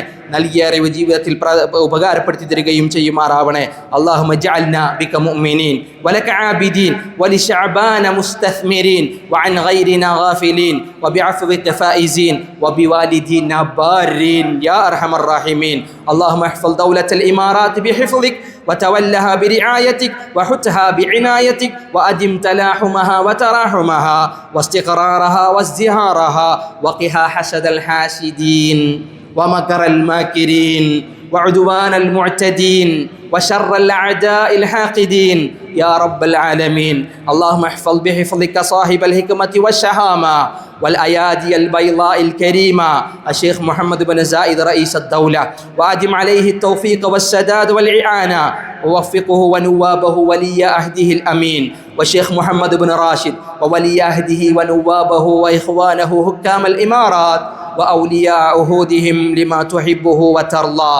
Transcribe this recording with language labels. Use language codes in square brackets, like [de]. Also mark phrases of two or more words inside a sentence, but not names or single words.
[ml] നൽകിയ അറിവ് ജീവിതത്തിൽ ഉപകാരപ്പെടുത്തി തരികയും ചെയ്യുമാറാവണേ. [ar] اللهم اجعلنا بك مؤمنين ولك عابدين ولشعبان مستثمرين وعن غيرنا غافلين وبعفوك فائزين وبوالدينا بارين يا أرحم الراحمين. اللهم احفظ دولة الإمارات بحفظك وتولها برعايتك وحتها بعنايتك وأدم تلاحمها وتراحمها واستقرارها وازدهارها وقها حسد الحاسدين ومكر الماكرين وعدوان المعتدين وشر الأعداء الحاقدين يا رب العالمين. اللهم احفظ بحفظك صاحب الحكمة والشهامة والأيادي البيضاء الكريمة الشيخ محمد بن زايد رئيس الدولة، وأدم عليه التوفيق والسداد والإعانة، ووفقه ونوابه ولي عهده الأمين والشيخ محمد بن راشد وولي عهده ونوابه وإخوانه حكام الإمارات وأولياء عهودهم لما تحبه وترضى.